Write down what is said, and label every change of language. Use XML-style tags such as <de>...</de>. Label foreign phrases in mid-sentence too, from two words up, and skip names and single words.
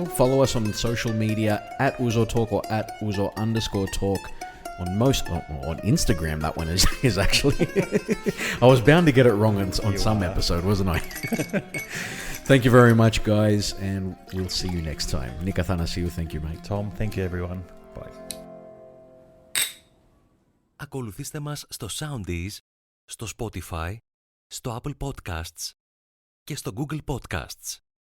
<en>Follow us on social media at Ouzo Talk or at Ouzo_talk. On Instagram, that one is actually. I was bound to get it wrong on some episode, wasn't I? Thank you very much, guys, and we'll see you next time. Nick Athanasiou, thank you, mate. Tom, thank you, everyone. Bye.</en> <el>Ακολουθήστε μας στο Soundees, στο Spotify, στο Apple Podcasts και στο Google Podcasts.</el>